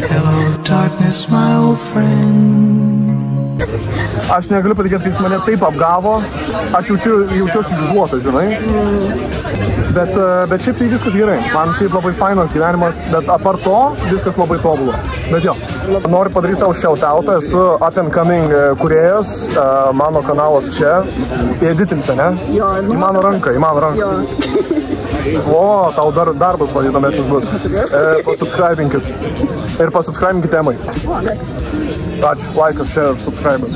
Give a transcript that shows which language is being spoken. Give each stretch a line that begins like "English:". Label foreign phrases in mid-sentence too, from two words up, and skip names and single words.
Lithuanian: Aš negaliu patikėti, kai jis mane taip apgavo, aš jaučiuosi išduotas, žinai. Bet šiaip tai viskas gerai, man šiaip labai fainas gyvenimas, bet apart to viskas labai tobulo. Bet jo, noriu padaryti savo shoutoutą, esu
English: up and coming
Lithuanian: kūrėjas, mano kanalas čia, editinti, ne? Jo, į mano ranką. O, tau darbas man įdomesnis bus. Pasubscribinkit. Ir pasubscribinkit Emai. Ačiū, laikas, share, subscribas.